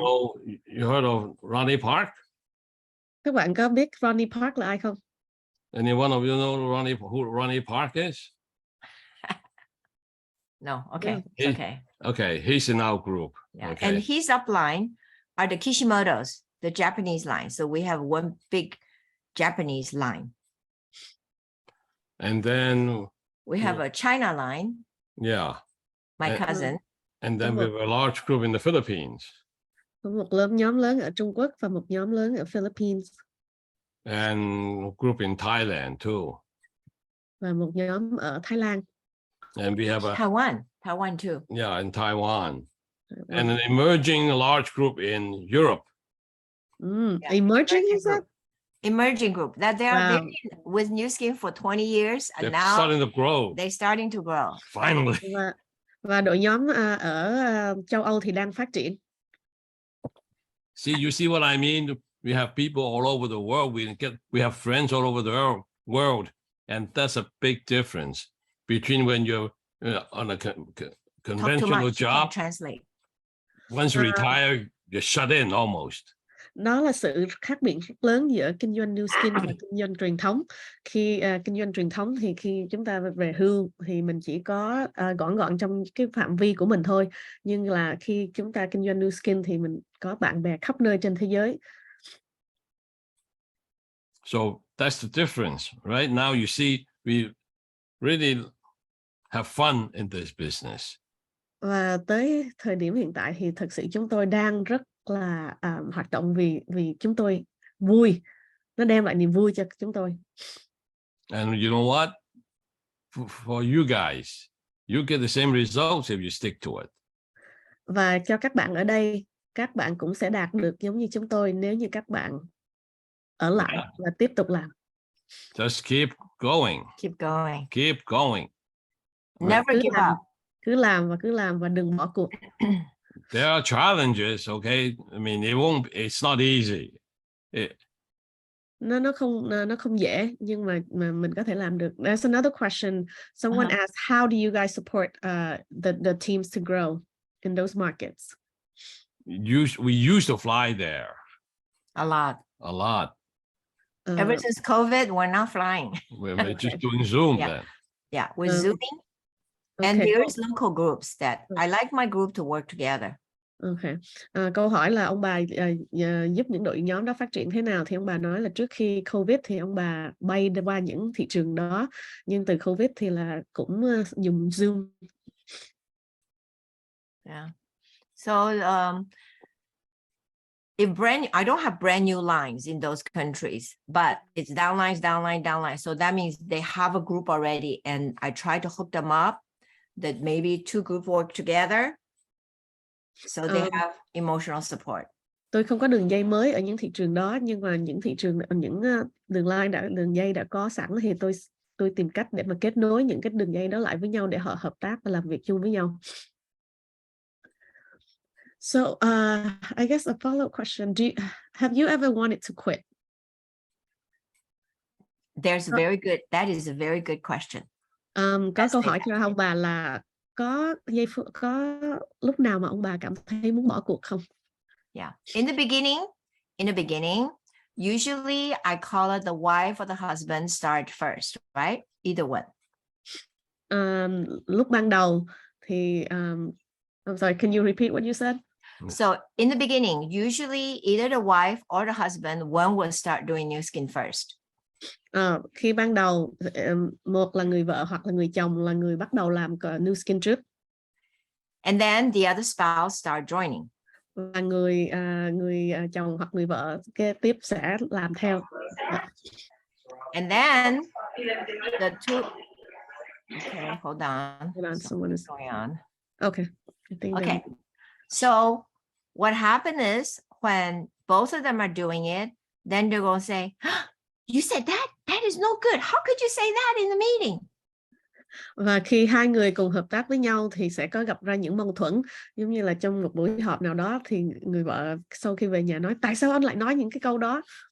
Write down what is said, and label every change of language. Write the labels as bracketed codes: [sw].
[en] You heard of Ronnie Park? [vi] Các bạn có biết Ronnie Park là ai không? [en] Any one of you know who Ronnie Park is? No, okay, it's okay. Okay, he's in our group. Yeah, okay. and his upline are the Kishimotos, the Japanese line. So we have one big Japanese line. And then We have a China line, Yeah. my And- cousin. And then we have a large group in the Philippines. [vi] Có một nhóm lớn ở Trung Quốc và một nhóm lớn ở Philippines. [en] And a group in Thailand too. [vi] Và một nhóm ở Thái Lan. [en] And we have a Taiwan too. yeah, in Taiwan. And an emerging large group in Europe. Yeah, Emerging is that? Emerging group that they've Wow. been with Nuskin for 20 years and They're now starting to grow. they're starting to grow. Finally. [vi] Và đội nhóm ở châu Âu thì đang phát triển. [en] You see what I mean? We have people all over the world. We have friends all over the world. And that's a big difference between when you're on a conventional job. Translate. Once you retire, you're shut in almost. [vi] Đó là sự khác biệt rất lớn giữa kinh doanh Nuskin và kinh doanh truyền thống. Khi kinh doanh truyền thống thì khi chúng ta về hưu thì mình chỉ có gọn trong cái phạm vi của mình thôi. Nhưng là khi chúng ta kinh doanh Nuskin thì mình có bạn bè khắp nơi trên thế giới. [en] So that's the difference, right? Now you see, we really have fun in this business. [vi] Và tới thời điểm hiện tại thì thực sự chúng tôi đang rất là hoạt động vì chúng tôi vui, nó đem lại niềm vui cho chúng tôi. [en] And you know what? For you guys, you get the same results if you stick to it. [vi] Và cho các bạn ở đây, các bạn cũng sẽ đạt được giống như chúng tôi nếu như các bạn ở lại và tiếp tục làm. [en] Just keep going. Keep going. Keep going. Never give up. [vi] Cứ làm và đừng bỏ cuộc. [en] There are challenges, okay? I mean, it's not easy. [vi] Nó không dễ nhưng mà mình có thể làm được. [en] There's another question. Someone asked, how do you guys support the teams to grow in those markets? We used to fly there. A lot. Ever since COVID, we're not flying. We're just doing Zoom then. Yeah, we're Zooming. Okay. And there's local groups that I like my group to work together. Okay. [vi] Câu hỏi là ông bà giúp những đội nhóm đó phát triển thế nào, thì ông bà nói là trước khi Covid thì ông bà bay qua những thị trường đó, nhưng từ Covid thì là cũng dùng Zoom. [en] Yeah. So I don't have brand new lines in those countries, but it's downline. So that means they have a group already, and I try to hook them up that maybe two groups work together. So they have emotional support. [vi] Tôi không có đường dây mới ở những thị trường đó, nhưng mà những thị trường, những đường dây đã có sẵn thì tôi tìm cách để mà kết nối những cái đường dây đó lại với nhau để họ hợp tác và làm việc chung với nhau. [en] So I guess a follow-up question: have you ever wanted to quit? That is a very good question. [vi] Có câu hỏi cho ông bà là có lúc nào mà ông bà cảm thấy muốn bỏ cuộc không? [en] Yeah. In the beginning, usually I call it the wife or the husband start first, right? Either one. [vi] Lúc ban đầu thì [en] I'm sorry, can you repeat what you said? So in the beginning, usually either the wife or the husband, one will start doing Nuskin first. [vi] Khi ban đầu một là người vợ hoặc là người chồng là người bắt đầu làm Nuskin trước. [en] And then the other spouse start joining. [vi] Và người chồng hoặc người vợ kế tiếp sẽ làm theo. [en] And then the two. Okay, hold on. Someone is going on. Okay. Okay. So what happened is when both of them are doing it, then they're going to say, you said that? That is no good. How could you say that in the meeting? [vi] Và khi hai người cùng hợp tác với nhau thì sẽ có gặp ra những mâu thuẫn, giống như là trong một buổi họp nào đó thì người vợ sau khi về nhà nói, tại sao anh lại nói những cái câu đó?